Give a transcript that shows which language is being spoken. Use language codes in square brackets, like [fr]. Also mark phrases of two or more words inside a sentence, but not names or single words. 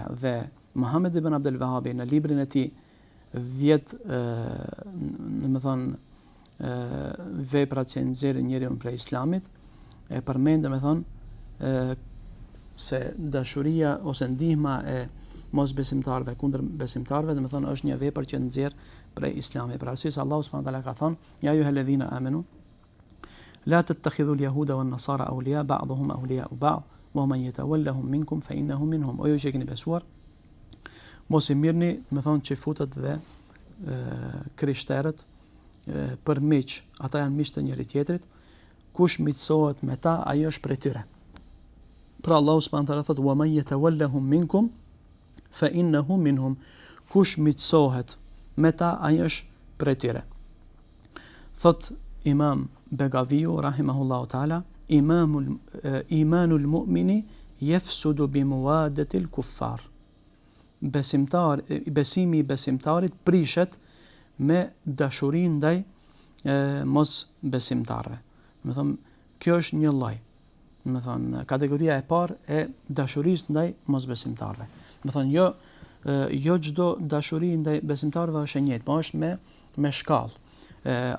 [sq] Dhe Muhammed ibn Abdul Wahhabi në librin e tij 10 më thonë veprat që nxjerrin njeriu prej islamit, e përmend më thonë se dashuria ose ndihma e mosbesimtarëve kundër besimtarëve, do të thonë është një vepër që nxjerr prej islamit. Për arsye se Allahu [ar] سبحانه وتعالى [sq] ka thonë: [ar] "يا أيها الذين آمنوا لا تتخذوا اليهود والنصارى أولياء بعضهم أولياء بعض ومن يتولهم منكم فإنه منهم." [sq] O ju që keni besuar, mos i mirni, më thonë, që futët dhe krishterët për miq, ata janë miq të njëri tjetrit, kush miqësohet me ta, ai është prej tyre. Pra Allahu [ar] سبحانه وتعالى [sq] thotë: [ar] "ومن يتولهم منكم فإنه منهم." [sq] Kush miqësohet me ta, ai është prej tyre. Thot Imam Begaviu [ar] رحمه الله تعالى: "إيمان المؤمن يفسد بمودة الكفار." [sq] Besimi i besimtarit prishet me dashurinë ndaj mos besimtarëve. Do të thonë, kjo është një lloj. Do të thonë, kategoria e parë e dashurisë ndaj mosbesimtarëve. Do të thonë, jo jo çdo dashuri ndaj besimtarëve është e njëjtë, po është me shkallë.